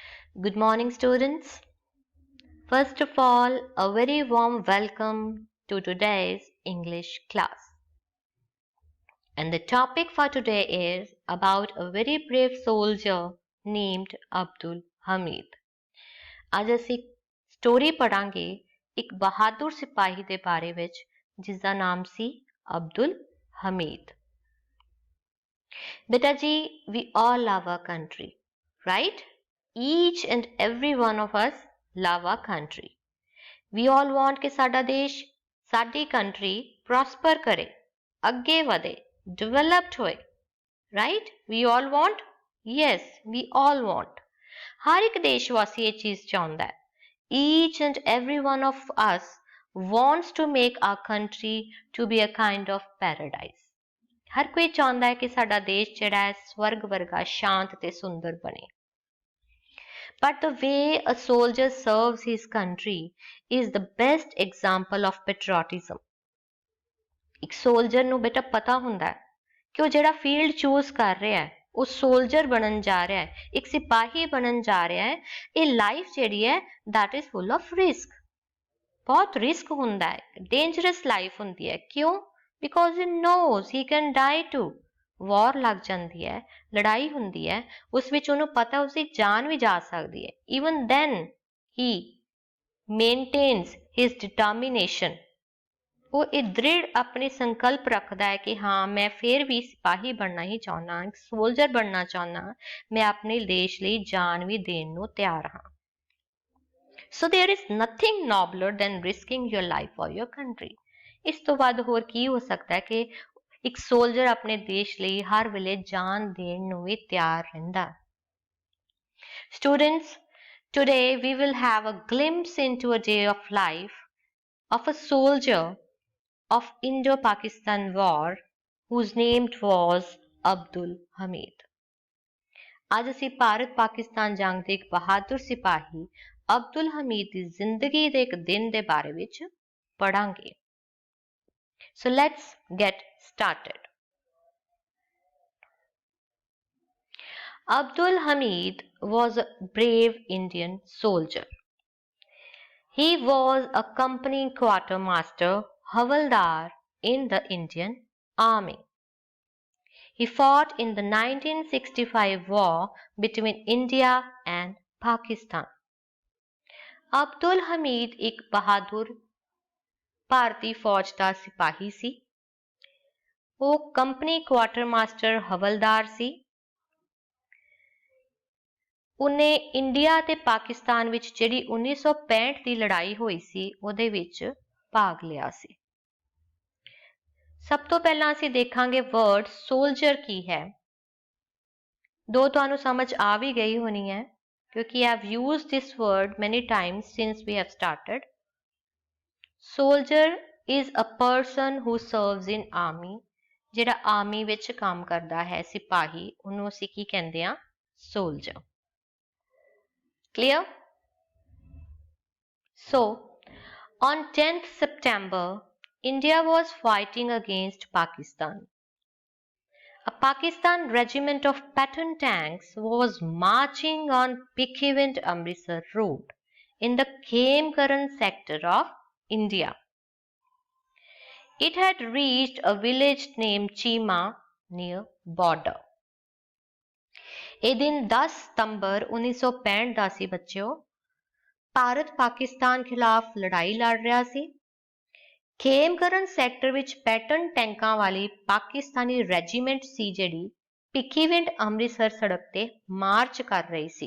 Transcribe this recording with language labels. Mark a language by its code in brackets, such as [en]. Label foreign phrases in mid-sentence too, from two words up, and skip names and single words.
[en] Good morning, students. First of all, a very warm welcome to today's English class. And the topic for today is about a very brave soldier named Abdul Hamid. [pa] ਅੱਜ ਅਸੀਂ ਸਟੋਰੀ ਪੜਾਂਗੇ ਇੱਕ ਬਹਾਦਰ ਸਿਪਾਹੀ ਦੇ ਬਾਰੇ ਵਿੱਚ ਜਿਸ ਦਾ ਨਾਮ ਸੀ ਅਬਦੁਲ ਹਮੀਦ। ਬੇਟਾ ਜੀ, [en] we all love our country, right? Each and every one of us love our country. We all want [pa] ਕਿ ਸਾਡਾ ਦੇਸ਼, ਸਾਡੀ [en] country prosper [pa] ਕਰੇ, ਅੱਗੇ ਵਧੇ, [en] developed होए, right? We all want? Yes, we all want. [hi] हर एक देशवासी ये चीज चाहता है. [en] Each and every one of us wants to make our country to be a kind of paradise. [pa] ਹਰ ਕੋਈ ਚਾਹੁੰਦਾ ਹੈ ਕਿ ਸਾਡਾ ਦੇਸ਼ ਜਿਹੜਾ ਹੈ ਸਵਰਗ ਵਰਗਾ ਸ਼ਾਂਤ ਤੇ ਸੁੰਦਰ ਬਣੇ. [en] But the way a soldier serves his country is the best example of patriotism. [pa] ਇੱਕ ਸੋਲਜਰ ਨੂੰ ਬੇਟਾ ਪਤਾ ਹੁੰਦਾ ਹੈ ਕਿ ਉਹ ਜਿਹੜਾ ਫੀਲਡ ਚੂਜ਼ ਕਰ ਰਿਹਾ ਹੈ ਉਹ ਸੋਲਜਰ ਬਣਨ ਜਾ ਰਿਹਾ ਹੈ, ਇੱਕ ਸਿਪਾਹੀ ਬਣਨ ਜਾ ਰਿਹਾ ਹੈ। ਇਹ ਲਾਈਫ ਜਿਹੜੀ ਹੈ [en] that is full of risk. [pa] ਬਹੁਤ ਰਿਸਕ ਹੁੰਦਾ ਹੈ, [en] dangerous life [pa] ਹੁੰਦੀ ਹੈ। ਕਿਉਂ? [en] because he knows he can die too. [pa] ਵਾਰ ਲੱਗ ਜਾਂਦੀ ਹੈ, ਲੜਾਈ ਹੁੰਦੀ ਹੈ, ਉਸ ਵਿੱਚ ਉਹਨੂੰ ਪਤਾ ਉਸਦੀ ਜਾਨ ਵੀ ਜਾ ਸਕਦੀ ਹੈ। [en] even then he maintains his determination. [pa] ਉਹ ਇਹ ਦ੍ਰਿੜ ਆਪਣੇ ਸੰਕਲਪ ਰੱਖਦਾ ਹੈ ਕਿ ਹਾਂ ਮੈਂ ਫਿਰ ਵੀ ਸਿਪਾਹੀ ਬਣਨਾ ਹੀ ਚਾਹੁੰਦਾ, ਇੱਕ ਸੋਲਜਰ ਬਣਨਾ ਚਾਹੁੰਦਾ, ਮੈਂ ਆਪਣੇ ਦੇਸ਼ ਲਈ ਜਾਨ ਵੀ ਦੇਣ ਨੂੰ ਤਿਆਰ ਹਾਂ। [en] So there is nothing nobler than risking your life for your country. [pa] ਇਸ ਤੋਂ ਵੱਧ ਹੋਰ ਕੀ ਹੋ ਸਕਦਾ ਹੈ ਕਿ ਇੱਕ ਸੋਲਜਰ ਆਪਣੇ ਦੇਸ਼ ਲਈ ਹਰ ਵੇਲੇ ਜਾਨ ਦੇਣ ਨੂੰ ਵੀ ਤਿਆਰ ਰਹਿੰਦਾ। [en] Students, today we will have a glimpse into a day of life of a soldier of Indo-Pakistan War whose name was Abdul Hamid. [pa] ਅੱਜ ਅਸੀਂ ਭਾਰਤ ਪਾਕਿਸਤਾਨ ਜੰਗ ਦੇ ਇੱਕ ਬਹਾਦਰ ਸਿਪਾਹੀ ਅਬਦੁਲ ਹਮੀਦ ਦੀ ਜ਼ਿੰਦਗੀ ਦੇ ਇੱਕ ਦਿਨ ਦੇ ਬਾਰੇ ਵਿੱਚ ਪੜਾਂਗੇ। [en] So let's get started. Abdul Hamid was a brave Indian soldier. He was a company quartermaster, Havaldar in the Indian Army. He fought in the 1965 war between India and Pakistan. [pa] ਅਬਦੁਲ ਹਮੀਦ ਇੱਕ ਬਹਾਦਰ ਭਾਰਤੀ ਫੌਜ ਦਾ ਸਿਪਾਹੀ ਸੀ। ਉਹ [en] company quartermaster [pa] ਹਵਲਦਾਰ ਸੀ। ਉਹਨੇ ਇੰਡੀਆ ਤੇ ਪਾਕਿਸਤਾਨ ਵਿੱਚ ਜਿਹੜੀ 1965 ਦੀ ਲੜਾਈ ਹੋਈ ਸੀ ਉਹਦੇ ਵਿੱਚ ਭਾਗ ਲਿਆ ਸੀ। ਸਭ ਤੋਂ ਪਹਿਲਾਂ ਅਸੀਂ ਦੇਖਾਂਗੇ [en] word soldier [pa] ਕੀ ਹੈ। ਦੋ ਤੁਹਾਨੂੰ ਸਮਝ ਆ ਵੀ ਗਈ ਹੋਣੀ ਹੈ ਕਿਉਂਕਿ [en] I have used this word many times since we have started. Soldier is a person who serves in army. [pa] ਜਿਹੜਾ ਆਰਮੀ ਵਿੱਚ ਕੰਮ ਕਰਦਾ ਹੈ ਸਿਪਾਹੀ, ਉਹਨੂੰ ਅਸੀਂ ਕੀ ਕਹਿੰਦੇ ਆ? [en] soldier. Clear? So, on 10th September, India was fighting against Pakistan. A Pakistan regiment of Patton tanks was marching on Pikhivind-Amritsar road in the Khemkaran sector of India. It had reached a village named Chima near border. [pa] ਇਹ ਦਿਨ 10 ਸਤੰਬਰ 1965 ਦਾ ਸੀ ਬੱਚਿਓ। ਭਾਰਤ ਪਾਕਿਸਤਾਨ ਖਿਲਾਫ ਲੜਾਈ ਲੜ ਰਿਹਾ ਸੀ। ਖੇਮਕਰਨ ਸੈਕਟਰ ਵਿੱਚ ਪੈਟਨ ਟੈਂਕਾਂ ਵਾਲੀ ਪਾਕਿਸਤਾਨੀ ਰੈਜੀਮੈਂਟ ਸੀ ਜਿਹੜੀ ਭਿੱਖੀਵਿੰਡ ਅੰਮ੍ਰਿਤਸਰ ਸੜਕ ਤੇ ਮਾਰਚ ਕਰ ਰਹੀ ਸੀ।